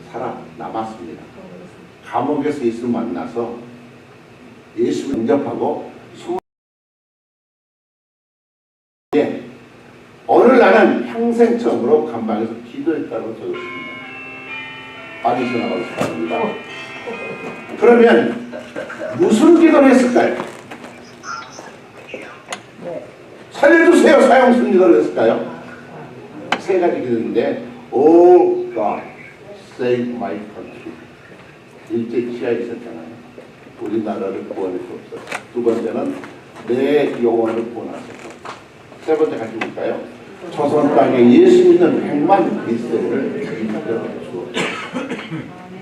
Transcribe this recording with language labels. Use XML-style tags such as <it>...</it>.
<ko>살아남았습니다. 감옥에서 예수를 만나서 예수를 영접하고 어느 날은 평생 처음으로 감방에서 기도했다고 적었습니다. 빠지셔 나가기 바랍니다. 그러면 무슨 기도를 했을까요? 살려주세요 사형 기도를 했을까요? 세 가지 기도인데</ko> <en>Oh God, save my country.</en> <ko>일제 치하에 있었잖아요. 우리나라를 구원해 주옵소서. 두 번째는 내 영혼을 구원하소서. 세 번째 같이 볼까요? 조선 땅에 예수 믿는 100만 그리스도인을 인도해 주옵소서.</ko>